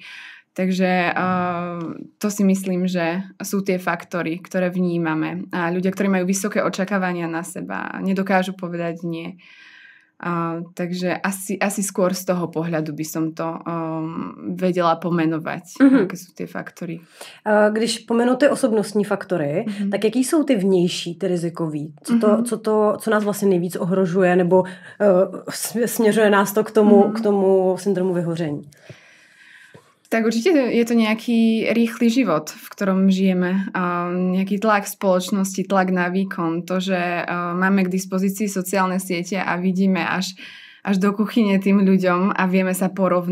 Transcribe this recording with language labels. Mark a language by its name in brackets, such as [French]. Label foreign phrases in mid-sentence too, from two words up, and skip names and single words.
[Slovak] Takže to si myslím, že sú tie faktory, ktoré vnímame. A ľudia, ktorí majú vysoké očakávania na seba, nedokážu povedať nie. Takže asi skôr z toho pohľadu by som to vedela pomenovať, [Czech] jaké jsou ty faktory. Když pomenu ty osobnostní faktory, tak jaký jsou ty vnější, ty rizikový? Co nás vlastně nejvíc ohrožuje nebo směřuje nás to k tomu syndromu vyhoření? [Slovak] Tak určite je to nejaký rýchly život, v ktorom žijeme. Nejaký tlak spoločnosti, tlak na výkon. To, že máme k dispozícii sociálne siete a vidíme až do kuchyne tým ľuďom a vieme sa porovnávať.